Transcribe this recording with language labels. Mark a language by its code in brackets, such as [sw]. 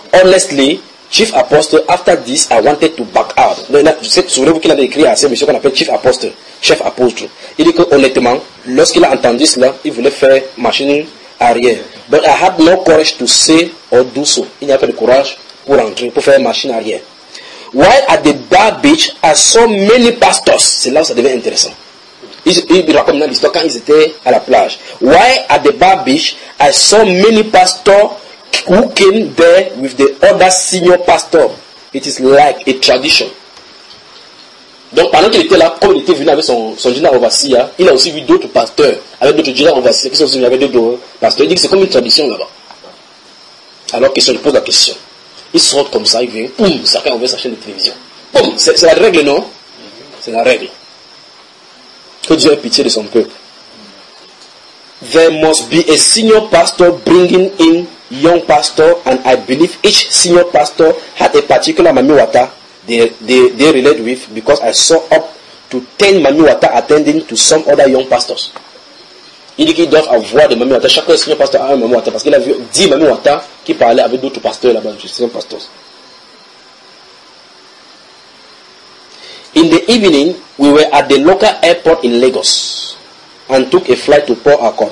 [en] Honestly, chief apostle, after this, I wanted to back out. [fr] Souvenez-vous qu'il avait écrit à ce monsieur qu'on appelle chief apostle, chef apostle. Il dit que honnêtement, lorsqu'il a entendu cela, il voulait faire machine arrière. [en] But I had no courage to say or do so. [fr] Il n'y a pas de courage pour rentrer, pour faire machine arrière. [en] While at the bar beach, I saw many pastors. [fr] C'est là où ça devient intéressant. Il raconte dans l'histoire quand ils étaient à la plage. [en] While at the bar beach, I saw many pastors who came there with the other senior pastor. It is like a tradition. [fr] Donc pendant qu'il était là, comme il était venu avec son général overseer, il a aussi vu d'autres pasteurs, avec d'autres général overseer qui sont aussi venus avec d'autres pasteurs. Il dit que c'est comme une tradition là-bas. Alors question, je pose la question. Il sort comme ça, il vient, boum, chacun ouvre sa chaîne de télévision. Boum, c'est la règle, non? C'est la règle. Que Dieu ait pitié de son peuple. [en] There must be a senior pastor bringing in young pastor, and I believe each senior pastor had a particular Mami Wata they relate with, because I saw up to 10 Mami Wata attending to some other young pastors. [fr] Il dit qu'ils doivent avoir des Mami Wata. Chaque senior pastor a un Mami Wata parce qu'il a vu 10 Mami Wata qui parlaient avec d'autres pasteurs là-bas, des senior pastors. [en] In the evening, we were at the local airport in Lagos and took a flight to Port Harcourt.